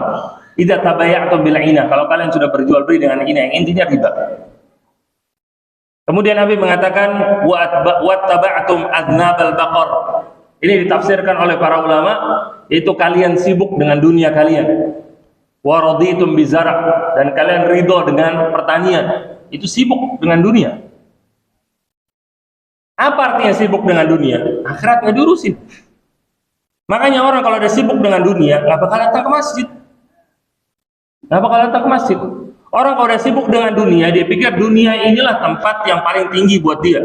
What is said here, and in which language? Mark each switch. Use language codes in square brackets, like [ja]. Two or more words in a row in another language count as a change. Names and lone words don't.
[ar] إذا تبايعتم بالعينة, [id] kalau kalian sudah berjual beli dengan inah, yang intinya riba. Kemudian Nabi mengatakan [ar] واتبعتم أذناب البقر. [id] Ini ditafsirkan oleh para ulama, yaitu kalian sibuk dengan dunia kalian. [ar] ورضيتم بالزرع', [id] dan kalian ridho dengan pertanian. Itu sibuk dengan dunia. Apa artinya sibuk dengan dunia? Akhirat nggak diurusin. Makanya orang kalau ada sibuk dengan dunia, nggak bakal datang ke masjid. Nggak bakal datang ke masjid. Orang kalau udah sibuk dengan dunia, dia pikir dunia inilah tempat yang paling tinggi buat dia.